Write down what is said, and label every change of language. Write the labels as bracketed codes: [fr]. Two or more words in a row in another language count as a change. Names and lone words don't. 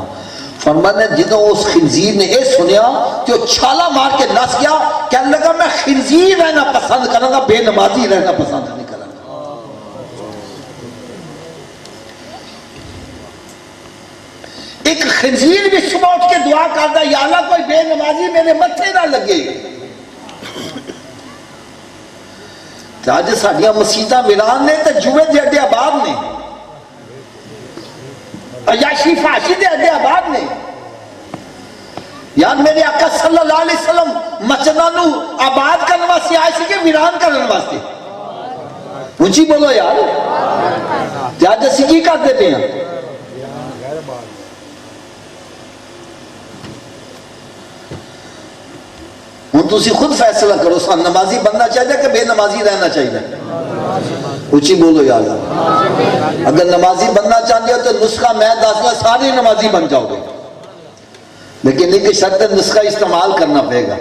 [pa] فرمایا جدوں اس خنزیر نے یہ سنیا کہ وہ چھالا مار کے نس گیا، کہنے لگا [ur] میں خنزیر رہنا پسند کروں گا، بے نمازی رہنا پسند نہیں کروں گا. ایک خنزیر بھی صبح اٹھ کے دعا کرتا یا اللہ کوئی بے نمازی میرے متھے نہ لگے. [pa] اج ساڈیاں مسیتاں ویران نے تے جوئے دے اڈے آباد نے، عیاشی فحاشی دے اڈے آباد نے. یار میرے آقا [ar] صلی اللہ علیہ وسلم [pa] مسجداں نو آباد کرنے واسطے آئے سی کہ ویران کرنے واسطے؟ اونچی بولو یار. تے اج اسی کی کرتے پے ہاں؟ ہوں تسی خود فیصلہ کرو سان نمازی بننا چاہیے کہ بے نمازی رہنا چاہیے؟ اونچی بولو یا اللہ. [ur] اگر نمازی بننا چاہتے ہو تو نسخہ میں دس گا سارے نمازی بن جاؤ گے، لیکن ایک شرط نسخہ استعمال کرنا پڑے گا.